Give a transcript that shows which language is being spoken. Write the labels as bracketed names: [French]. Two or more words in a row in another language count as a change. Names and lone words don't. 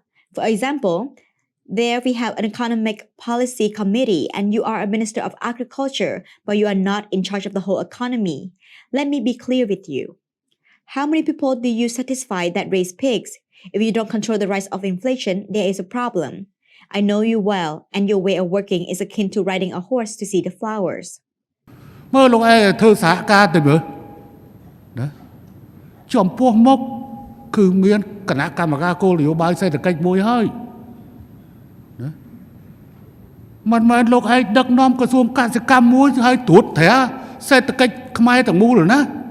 [English] For example, there we have an economic policy committee and you are a Minister of Agriculture, but you are not in charge of the whole economy. Let me be clear with you. How many people do you satisfy that raise pigs? If you don't control the rise of inflation, there is a problem. I know you well, and your way of working is akin to riding a horse to see the flowers." [Khmer] មើលលោកឯងធ្វើសហការទៅមើលណាចំពោះមុខគឺមានគណៈកម្មការគោលនយោបាយសេដ្ឋកិច្ចមួយហើយណាមិនមែនលោកឯងដឹកនាំក្រសួងកសិកម្មមួយហើយត្រួតត្រាសេដ្ឋកិច្ចខ្មែរទាំងមូលណា